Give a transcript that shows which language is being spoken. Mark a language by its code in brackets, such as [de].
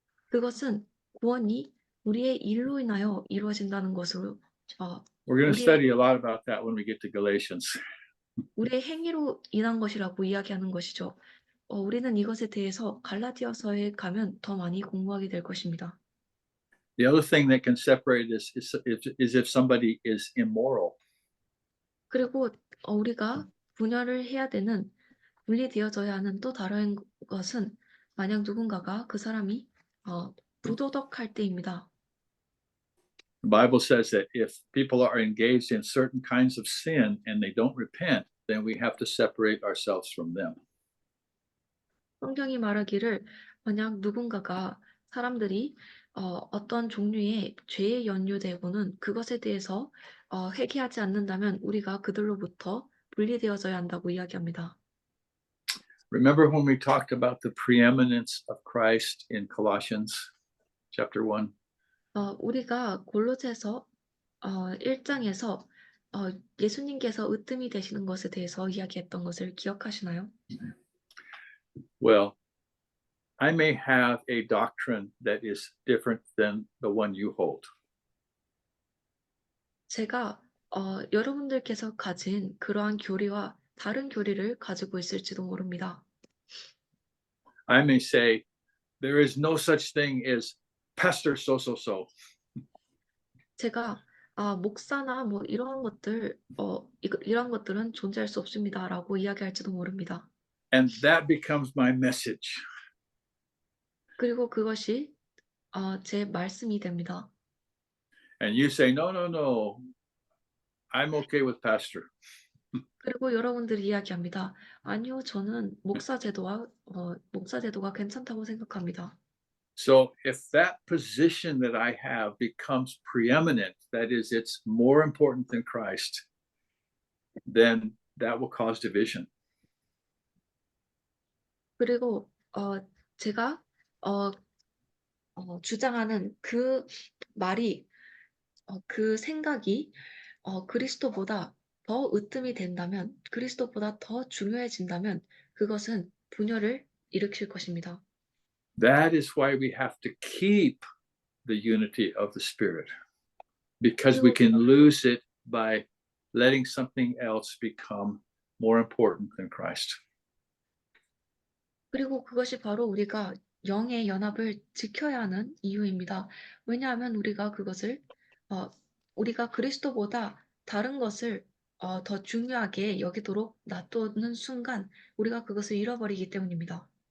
[ko] 그것은 구원이 우리의 일로 인하여 이루어진다는 것으로 [en] We're going to study a lot about that when we get to Galatians. [ko] 우리의 행위로 인한 것이라고 이야기하는 것이죠. 우리는 이것에 대해서 갈라디아서에 가면 더 많이 공부하게 될 것입니다. [en] The other thing that can separate us is if somebody is immoral. [ko] 그리고 우리가 분열을 해야 되는, 분리되어져야 하는 또 다른 것은 만약 누군가가 그 사람이 부도덕할 때입니다. [en] The Bible says that if people are engaged in certain kinds of sin and they don't repent, then we have to separate ourselves from them. [ko] 성경이 말하기를 만약 누군가가 사람들이 어떤 종류의 죄에 연루되고는 그것에 대해서 회개하지 않는다면 우리가 그들로부터 분리되어져야 한다고 이야기합니다. [en] Remember when we talked about the preeminence of Christ in Colossians chapter 1? [ko] 우리가 골로새서 1장에서 예수님께서 으뜸이 되시는 것에 대해서 이야기했던 것을 기억하시나요? [en] Well, I may have a doctrine that is different than the one you hold. [ko] 제가 여러분들께서 가진 그러한 교리와 다른 교리를 가지고 있을지도 모릅니다. [en] I may say, there is no such thing as pastor so. [ko] 제가 목사나 뭐 이러한 것들 이러한 것들은 존재할 수 없습니다라고 이야기할지도 모릅니다. [en] And that becomes my message. [ko] 그리고 그것이 제 말씀이 됩니다. [en] And you say, no. I'm okay with pastor. [ko] 그리고 여러분들이 이야기합니다. 아니요, 저는 목사 제도가 괜찮다고 생각합니다. [en] So if that position that I have becomes preeminent, that is, it's more important than Christ, then that will cause division. [ko] 그리고 제가 주장하는 그 말이 그 생각이 그리스도보다 더 으뜸이 된다면, 그리스도보다 더 중요해진다면 그것은 분열을 일으킬 것입니다. [en] That is why we have to keep the unity of the Spirit, because we can lose it by letting something else become more important than Christ. [ko] 그리고 그것이 바로 우리가 영의 연합을 지켜야 하는 이유입니다. 왜냐하면 우리가 그것을 우리가 그리스도보다 다른 것을 더 중요하게 여기도록 놔두는 순간 우리가 그것을 잃어버리기 때문입니다.